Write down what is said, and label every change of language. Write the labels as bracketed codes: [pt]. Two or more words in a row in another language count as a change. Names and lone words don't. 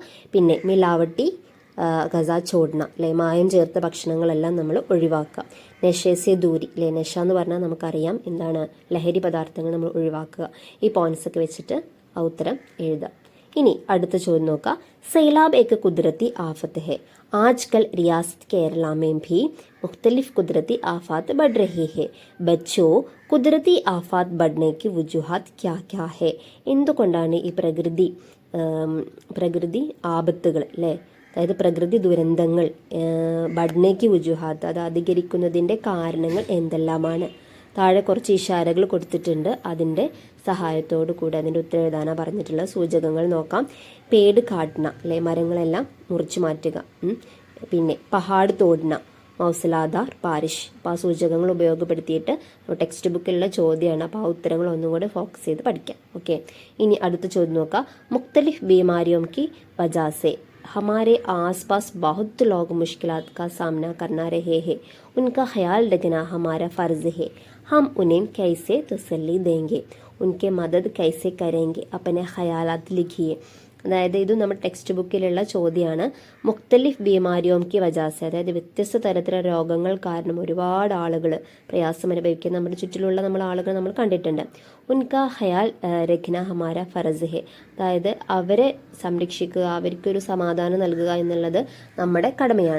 [ml] പിന്നെ [ur] ملاوٹی غذا چھوڑنا [ml] അല്ലെ, മായം ചേർത്ത ഭക്ഷണങ്ങളെല്ലാം നമ്മൾ ഒഴിവാക്കുക. [ur] نشے سے دوری [ml] അല്ലെ, നശ എന്ന് പറഞ്ഞാൽ നമുക്കറിയാം എന്താണ്, ലഹരി പദാർത്ഥങ്ങൾ നമ്മൾ ഒഴിവാക്കുക. ഈ പോയിന്റ്സ് ഒക്കെ വെച്ചിട്ട് ആ ഉത്തരം എഴുതുക. ഇനി അടുത്ത ചോദ്യം നോക്കാം. [ur] സൈലാബ് ایک قدرتی آفت ہے، آج کل ریاست کیرلا میں بھی مختلف قدرتی آفات بڑھ رہی ہے، بچوں قدرتی آفات بڑھنے کی وجوہات کیا کیا ہے? [ml] എന്തുകൊണ്ടാണ് ഈ പ്രകൃതി ആപത്തുകൾ അല്ലേ, അതായത് പ്രകൃതി ദുരന്തങ്ങൾ [ur] بڑھنے کی وجوہات, [ml] അത് അധികരിക്കുന്നതിൻ്റെ കാരണങ്ങൾ എന്തെല്ലാമാണ്? താഴെ കുറച്ച് ഇഷാരകൾ കൊടുത്തിട്ടുണ്ട്. അതിൻ്റെ സഹായത്തോടു കൂടി അതിൻ്റെ ഉത്തരം എഴുതാനാണ് പറഞ്ഞിട്ടുള്ള സൂചകങ്ങൾ നോക്കാം. [ur] پیڑ کاٹنا [ml] അല്ലെ, മരങ്ങളെല്ലാം മുറിച്ചു മാറ്റുക. [ur] പിന്നെ پہاڑ توڑنا، موسلادھار بارش. [ml] അപ്പോൾ ആ സൂചകങ്ങൾ ഉപയോഗപ്പെടുത്തിയിട്ട് ടെക്സ്റ്റ് ബുക്കിലുള്ള ചോദ്യമാണ്. അപ്പോൾ ആ ഉത്തരങ്ങൾ ഒന്നും കൂടെ ഫോക്കസ് ചെയ്ത് പഠിക്കാം. ഓക്കെ, ഇനി അടുത്ത ചോദ്യം നോക്കാം. [ur] مختلف بیماریوں کی وجہ سے ہمارے آس پاس بہت لوگ مشکلات کا سامنا کرنا رہے ہیں، ان کا خیال رکھنا ہمارا فرض ہے، ہم انہیں کیسے تسلی دیں گے، ان کے مدد کیسے کریں گے، اپنے خیالات لکھیے. [ml] അതായത് ഇത് നമ്മുടെ ടെക്സ്റ്റ് ബുക്കിലുള്ള ചോദ്യമാണ്. [ur] مختلف بیماریوں کی وجہ سے, [ml] അതായത് വ്യത്യസ്ത തരത്തിലുള്ള രോഗങ്ങൾ കാരണം ഒരുപാട് ആളുകൾ പ്രയാസം അനുഭവിക്കുന്ന നമ്മുടെ ചുറ്റിലുള്ള ആളുകൾ നമ്മൾ കണ്ടിട്ടുണ്ട്. [ur] ان کا خیال رکھنا ہمارا فرض ہے, [ml] അതായത് അവരെ സംരക്ഷിക്കുക, അവർക്കൊരു സമാധാനം നൽകുക എന്നുള്ളത് നമ്മുടെ കടമയാണ്.